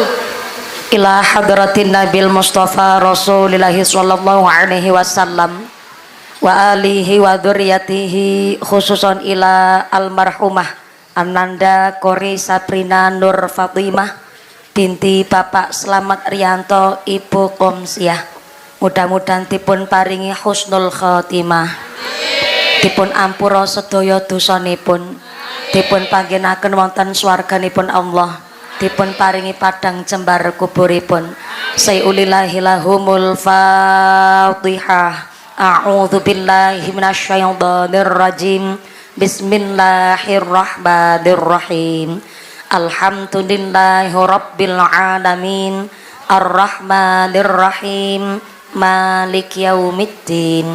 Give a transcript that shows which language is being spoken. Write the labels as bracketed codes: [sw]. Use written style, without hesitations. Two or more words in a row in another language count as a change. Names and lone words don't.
[ar] إلى حضرة النبي المصطفى رسول الله صلى الله عليه وسلم وآله وذريته خصوصا إلى المرحومة Ananda Kori Sabrina Nur Fatimah binti Bapak Slamet Rianto Ibu Komsiah. [jv] Mudah-mudahan dipun paringi [ar] حسن الخاتمة, [jv] dipun ampura sedaya dosanipun, dipun panggenaken wonten swarganipun Allah, dipun paringi padang jembar kuburipun. [ar] شيء لله لهم الفاتحة. أعوذ بالله من الشيطان الرجيم. بسم الله الرحمن الرحيم الحمد لله رب العالمين. الرحمن الرحيم مالك يوم الدين.